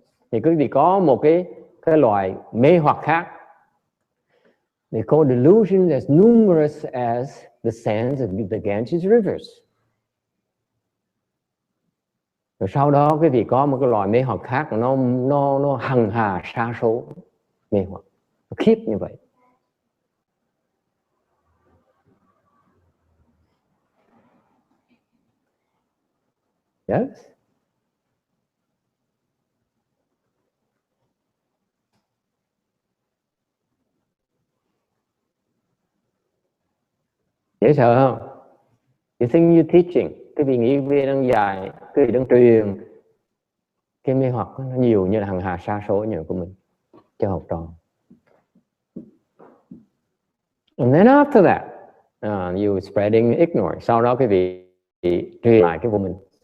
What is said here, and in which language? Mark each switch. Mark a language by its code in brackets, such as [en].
[vi] Thì quý vị có một cái loại mê hoặc khác. [en] They call delusions as numerous as the sands of the Ganges rivers. [vi] Rồi sau đó quý vị có một cái loại mê hoặc khác, nó hằng hà sa số mê hoặc, nó khiếp như vậy. [en] Yes. [vi] Dễ sợ không? [en] You think you're teaching, [vi] cái vị nghĩ vị đang dạy, cái vị đang truyền cái mê hoặc nó nhiều như là hằng hà sa số như của mình cho học trò. [en] And then after that, you spreading ignorance. [vi] Sau đó cái vị truyền lại cái của mình.